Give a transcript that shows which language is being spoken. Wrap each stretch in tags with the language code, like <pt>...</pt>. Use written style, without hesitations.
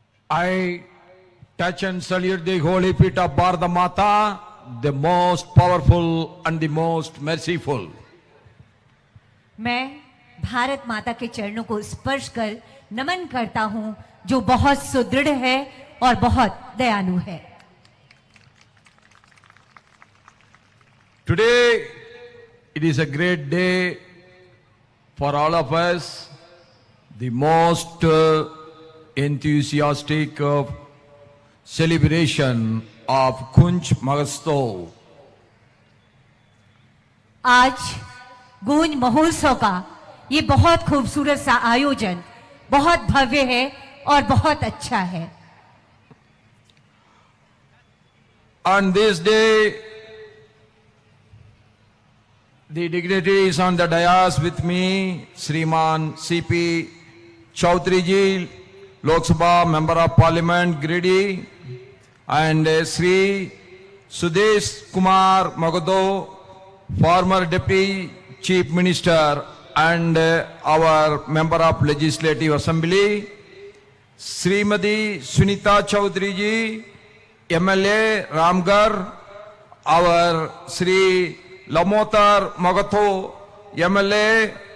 <en>I touch and salute the holy feet of Bharata Mata, the most powerful and the most merciful.</en> <hi>मैं भारत माता के चरणों को स्पर्श कर नमन करता हूं, जो बहुत सुदृढ़ है और बहुत दयालु है।</hi> <en>Today, it is a great day for all of us, the most enthusiastic celebration of Kunj Mahotsav.</en> <hi>आज गूंज महोत्सव का ये बहुत खूबसूरत सा आयोजन बहुत भव्य है और बहुत अच्छा है।</hi> <en>On this day, the dignitaries on the dais with me, Shriman C.P. Chaudhary ji, Lok Sabha Member of Parliament, Giridi, and Sri Sudesh Kumar Magadho, former Deputy Chief Minister and our Member of Legislative Assembly, Srimati Sunita Chaudhary ji, MLA Ramgarh, our Sri Lamotar Magatho, MLA</en>